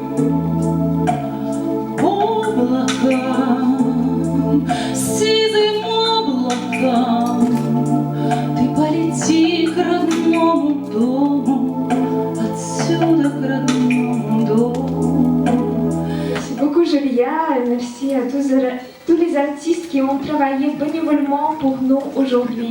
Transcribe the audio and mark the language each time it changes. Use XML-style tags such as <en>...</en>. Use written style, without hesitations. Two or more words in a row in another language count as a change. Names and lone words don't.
<ru>облакам, сизым облакам, ты полети к родному дому, отсюда к родному дому.</ru> <fr>Merci beaucoup Julia, merci à tous les artistes qui ont travaillé bénévolement pour nous aujourd'hui.</fr>